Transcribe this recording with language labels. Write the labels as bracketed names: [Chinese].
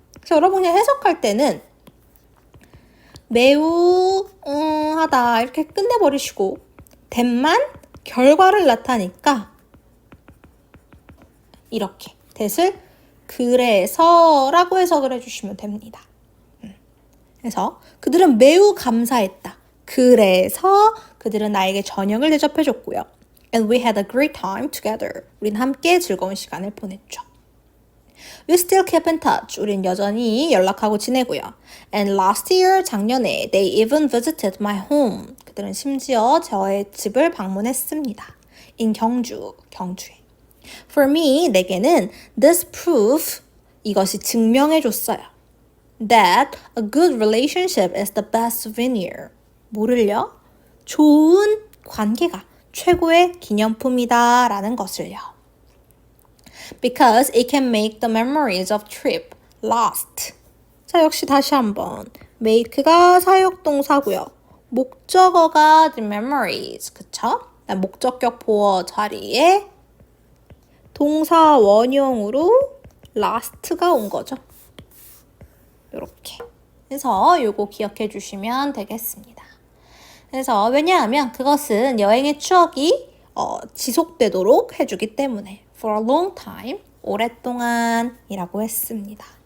[Korean] 그래서 여러분 그냥 해석할 때는 매우 하다 이렇게 끝내버리시고 that만 결과를 나타내니까 이렇게 that을 그래서 라고 해석을 해주시면 됩니다. 그래서 그들은 매우 감사했다. 그래서 그들은 나에게 저녁을 대접해줬고요. [English] And we had a great time together. [Korean] 우린 함께 즐거운 시간을 보냈죠. [English] We still keep in touch. [Korean] 우린 여전히 연락하고 지내고요. [English] And last year, [Korean] 작년에 [English] they even visited my home. [Korean] 그들은 심지어 저의 집을 방문했습니다. In 경주에. [English] For me, [Korean] 내게는 [English] this proof, [Korean] 이것이 증명해줬어요. [English] That a good relationship is the best souvenir. [Korean] 뭐를요? 좋은 관계가, 최고의 기념품이다 라는 것을요. [English] Because it can make the memories of trip last. [Korean] 자, 역시 다시 한번. make가 사역동사고요. 목적어가 the memories. 그쵸? 목적격 보어 자리에 동사 원형으로 last가 온 거죠. 이렇게. 그래서 요거 기억해 주시면 되겠습니다. 그래서 왜냐하면 그것은 여행의 추억이 지속되도록 해주기 때문에 [English] for a long time, [Korean] 오랫동안이라고 했습니다.